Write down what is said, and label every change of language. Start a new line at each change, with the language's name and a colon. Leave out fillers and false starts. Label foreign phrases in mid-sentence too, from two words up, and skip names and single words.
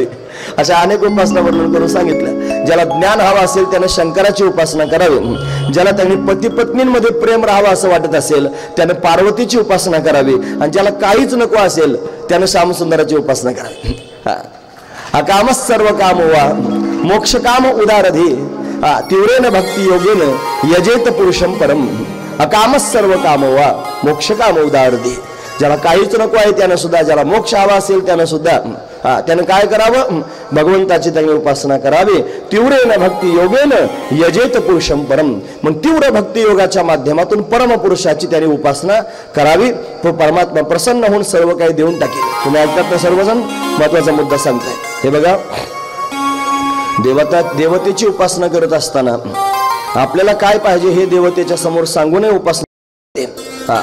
Marathi: अशा अनेक उपासना वर्णन करून सांगितलं. ज्याला ज्ञान हवा असेल त्यानं शंकराची उपासना करावी. ज्याला त्यांनी पती पत्नींमध्ये प्रेम राहावं असं वाटत असेल त्यानं पार्वतीची उपासना करावी. आणि ज्याला काहीच नको असेल त्यानं श्यामसुंदराची उपासना करावी.
Sanskrit: अकामच सर्व काम वा मोक्ष काम उदारधी तीव्रेन भक्ती योगेन यजेत पुरुषम परम. अकामच सर्व काम वा मोक्ष काम उदारधी.
Marathi: ज्याला काहीच नको आहे त्यानं सुद्धा, ज्याला मोक्ष हवा असेल त्यानं सुद्धा त्यानं काय करावं? भगवंताची त्यांनी उपासना करावी.
Sanskrit: तीव्रेन भक्ती योगेन यजेत पुरुषम परम.
Marathi: मग तीव्र भक्ती योगाच्या माध्यमातून परमपुरुषाची त्यांनी उपासना करावी. तो परमात्मा प्रसन्न होऊन सर्व काही देऊन टाकेल. तुम्ही ऐकतात ना सर्वजण? महत्वाचा मुद्दा सांगताय. हे बघा, देवतेची उपासना करत असताना आपल्याला काय पाहिजे हे देवतेच्या समोर सांगूनही उपासना.